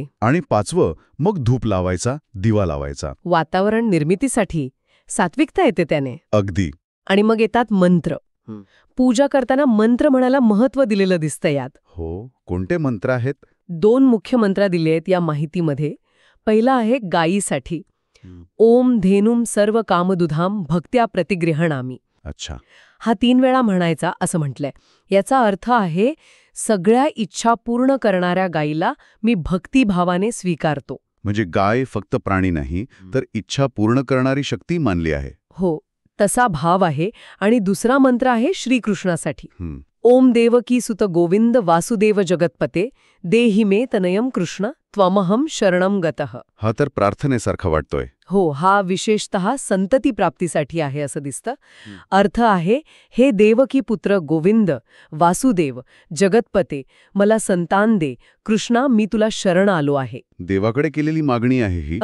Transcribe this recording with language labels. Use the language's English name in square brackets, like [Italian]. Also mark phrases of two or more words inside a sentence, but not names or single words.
[Marathi] आणि पाचवं, मग धूप लावायचा, दिवा लावायचा. वातावरण निर्मितीसाठी सात्विकता येते त्याने. अगदी. आणि मग येतात मंत्र. पूजा करताना मंत्र म्हणायला महत्त्व दिलेलं दिसतं यात. हो, कोणते मंत्र आहेत? 2 मुख्य मंत्र दिले आहेत या माहितीमध्ये. पहिला आहे गायीसाठी. [Sanskrit] ओम धेनुम सर्व कामदुधाम भक्त्या प्रतिगृहणामी. [Marathi] अच्छा. हा 3 वेळा म्हणायचा असं म्हटलंय. याचा अर्थ आहे सगळ्या इच्छा पूर्ण करणाऱ्या गायीला मी भक्तिभावाने स्वीकारतो. म्हणजे गाय फक्त प्राणी नाही, तर इच्छा पूर्ण करणारी शक्ती मानली आहे. हो, तसा भाव आहे. आणि दुसरा मंत्र आहे श्रीकृष्णासाठी. हं. [Sanskrit] ओम देवकी सुत गोविंद वासुदेव जगतपते देहि मे तनयम कृष्ण त्वमहम शरणम गतः. [Marathi] हा तर प्रार्थनेसारखा वाटतोय. हो, हा विशेषतः संतती प्राप्तीसाठी आहे असं दिसतं. अर्थ आहे, हे देवकी पुत्र गोविंद वासुदेव जगतपते, मला संतान दे. कृष्णा, मी तुला शरण आलो आहे. देवाकडे केलेली मागणी आहे ही.